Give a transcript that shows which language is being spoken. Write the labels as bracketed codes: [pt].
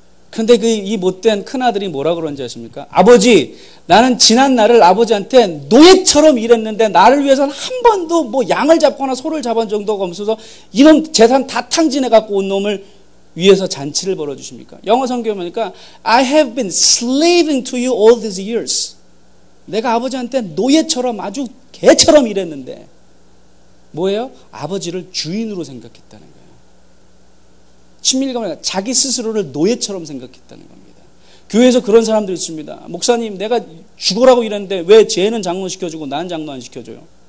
[ko] 근데 이 못된 큰아들이 뭐라 그런지 아십니까? 아버지, 나는 지난 날을 아버지한테 노예처럼 일했는데 나를 위해서는 한 번도 뭐 양을 잡거나 소를 잡은 정도가 없어서 이런 재산 다 탕진해 갖고 온 놈을 위해서 잔치를 벌어주십니까? 영어 성경에 보니까 [en] I have been slaving to you all these years. [ko] 내가 아버지한테 노예처럼 아주 개처럼 일했는데 뭐예요? 아버지를 주인으로 생각했다는 거예요. 친밀감을 자기 스스로를 노예처럼 생각했다는 겁니다. 교회에서 그런 사람들이 있습니다. 목사님, 내가 죽으라고 일했는데 왜 쟤는 장로 시켜주고 난 장로 안 시켜줘요?